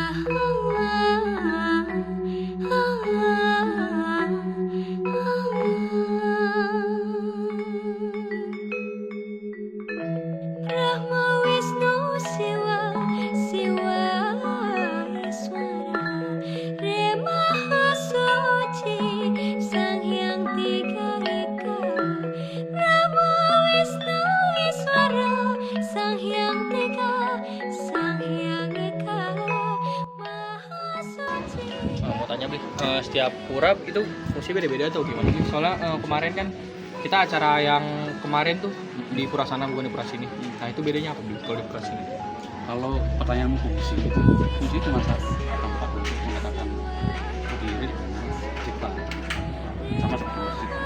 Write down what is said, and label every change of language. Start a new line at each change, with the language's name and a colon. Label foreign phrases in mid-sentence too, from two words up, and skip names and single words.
Indonesian: Brahma Wisnu Siwa Siwa Iswara Re Mahasuci Sang Hyang Tiga Ika. Brahma Wisnu Iswara Sang Hyang Tiga, Sang Hyang Ika Mahasuci. Mau tanya Bli, setiap pura itu fungsi beda-beda atau gimana? Soalnya kemarin kan kita acara yang kemarin tuh di pura sana bukan di pura sini. Nah itu bedanya apa Bli kalau di pura sini? Kalau pertanyaanmu fungsi cuma satu, tempat untuk mengatakan berdiri cipta, sama seperti musik.